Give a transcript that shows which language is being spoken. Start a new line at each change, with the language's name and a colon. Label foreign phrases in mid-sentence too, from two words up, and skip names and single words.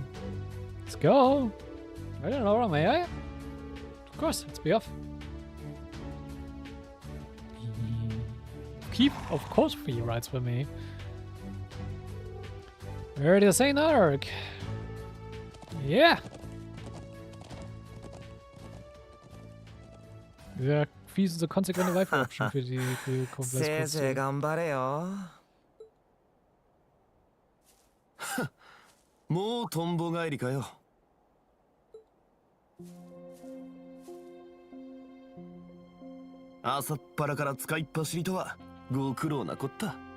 English: Let's go. Right on, Laura, may I? Of course, let's be off. Of course, Fee rides with me. Where to St. Arc? Yeah.
German: Ja, Fee ist so konsequente Life-Option für die Komplett.
Japanese: 頑張れよもうトンボ帰りかよ朝っぱらから使いっ走りとはご苦労なこった